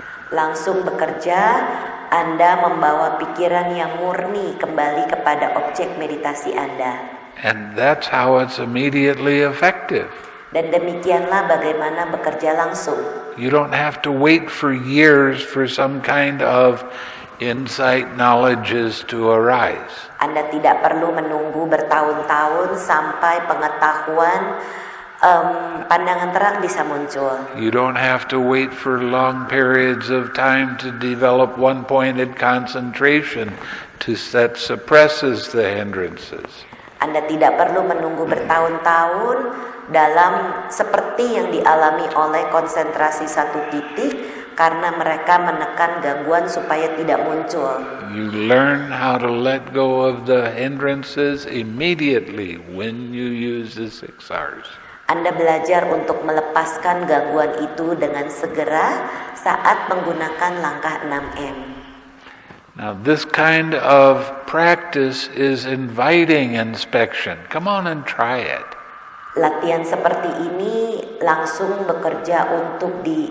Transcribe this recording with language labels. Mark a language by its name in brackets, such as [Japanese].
[Indonesian] Langsung bekerja, Anda membawa pikiran yang murni kembali kepada objek meditasi Anda. [English] And that's how it's immediately effective. [Indonesian] Dan demikianlah bagaimana bekerja langsung. [English] You don't have to wait for years for some kind of insight knowledges to arise. [Indonesian] Anda tidak perlu menunggu bertahun-tahun sampai pengetahuan pandangan terang bisa muncul. [English] You don't have to wait for long periods of time to develop one-pointed concentration that suppresses the hindrances. [Indonesian] Anda tidak perlu menunggu bertahun-tahun dalam seperti yang dialami oleh konsentrasi satu titik karena mereka menekan gangguan supaya tidak muncul. [English] You learn how to let go of the hindrances immediately when you use the 6 R's. [Indonesian] Anda belajar untuk melepaskan gangguan itu dengan segera saat menggunakan langkah 6M. [English] Now this kind of practice is inviting inspection. Come on and try it. [Indonesian] Latihan seperti ini langsung bekerja untuk